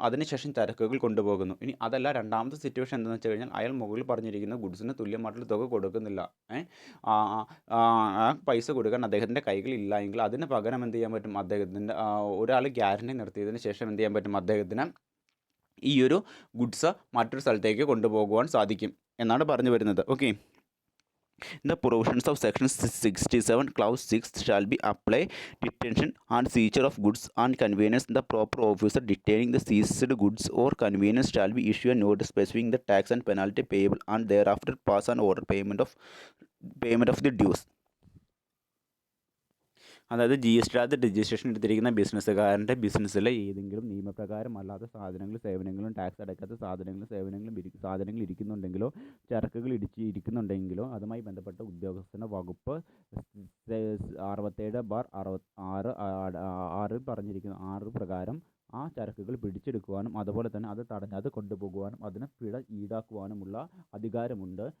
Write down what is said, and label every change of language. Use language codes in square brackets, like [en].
[ml] അതിനുശേഷം ചരക്കുകൾ കൊണ്ടുപോകുന്നു. ഇനി അതല്ല രണ്ടാമത്തെ സിറ്റുവേഷൻ എന്താണെന്ന് വെച്ച് കഴിഞ്ഞാൽ അയാൾ മുകളിൽ പറഞ്ഞിരിക്കുന്ന ഗുഡ്സിന് തുല്യമായിട്ടുള്ള തുക കൊടുക്കുന്നില്ല. ആ പൈസ കൊടുക്കാൻ അദ്ദേഹത്തിൻ്റെ കൈകളില്ല എങ്കിൽ അതിന് പകരം എന്ത് ചെയ്യാൻ പറ്റും? അദ്ദേഹത്തിൻ്റെ ഒരാൾ ഗ്യാരണ്ടി നിർത്തിയതിന് ശേഷം എന്ത് ചെയ്യാൻ പറ്റും? അദ്ദേഹത്തിന് ഈ ഒരു ഗുഡ്സ് മറ്റൊരു സ്ഥലത്തേക്ക് കൊണ്ടുപോകുവാൻ സാധിക്കും എന്നാണ് പറഞ്ഞു വരുന്നത്. Okay. [en] The provisions of section 67 clause 6 shall be apply detention and seizure of goods and conveyance. The proper officer detaining the seized goods or conveyance shall be issue a notice specifying the tax and penalty payable and thereafter pass an order payment of the dues. [ml] അതായത് GST registration എടുത്തിരിക്കുന്ന ബിസിനസ്സുകാരൻ്റെ ബിസിനസ്സിലെ ഏതെങ്കിലും നിയമപ്രകാരം അല്ലാത്ത സാധനങ്ങളും സേവനങ്ങളും tax അടയ്ക്കാത്ത സാധനങ്ങൾ ഇരിക്കുന്നുണ്ടെങ്കിലോ ചരക്കുകൾ ഇരിക്കുന്നുണ്ടെങ്കിലോ അതുമായി ബന്ധപ്പെട്ട ഉദ്യോഗസ്ഥൻ്റെ വകുപ്പ് 67/6 പറഞ്ഞിരിക്കുന്ന 6 പ്രകാരം ആ ചരക്കുകൾ പിടിച്ചെടുക്കുവാനും അതുപോലെ തന്നെ അത് തടഞ്ഞത് കൊണ്ടുപോകുവാനും അതിന് പിഴ ഈടാക്കുവാനുമുള്ള അധികാരമുണ്ട്.